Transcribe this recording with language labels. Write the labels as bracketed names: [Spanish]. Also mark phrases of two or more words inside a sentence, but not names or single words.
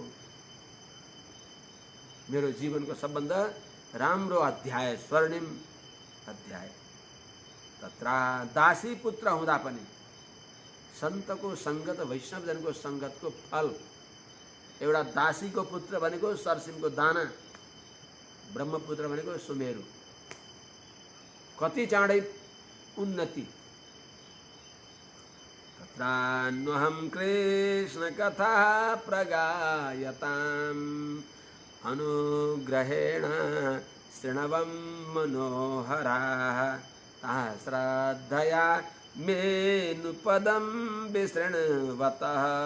[Nepali] मेरो जीवनको सबभन्दा राम्रो अध्याय स्वर्णिम अध्याय तत्र दासी पुत्र हुँदा पनि सन्तको सङ्गत वैष्णवजनको सङ्गतको फल एउटा दासीको पुत्र भनेको सरसिमको दाना ब्रह्मपुत्र भनेको सुमेरु कति चाँडै उन्नति [Sanskrit] तत्रान्वहं कृष्ण कथा प्रगायताम् अनुग्रहेण शृण्वं मनोहराः ताः श्रद्धया मेनुपदं विशृण्वतः